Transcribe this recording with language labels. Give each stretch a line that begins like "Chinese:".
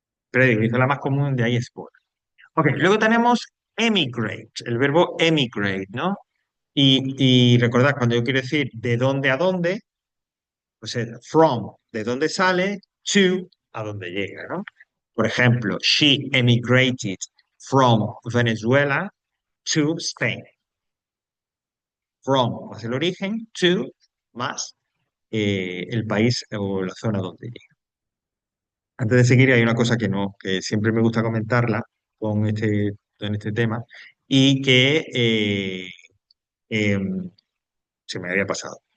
Spanish: Pero digo, la más común de ahí es border. Ok, luego tenemos emigrate, el verbo emigrate, ¿no? Y recordad, cuando yo quiero decir de dónde a dónde, pues es from, de dónde sale, to, a dónde llega, ¿no? Por ejemplo,
English: she emigrated from Venezuela to Spain.
Spanish: From más el origen, to más el país o la zona donde llega. Antes de seguir, hay una cosa que no, que siempre me gusta comentarla con este tema y que em, se me había pasado.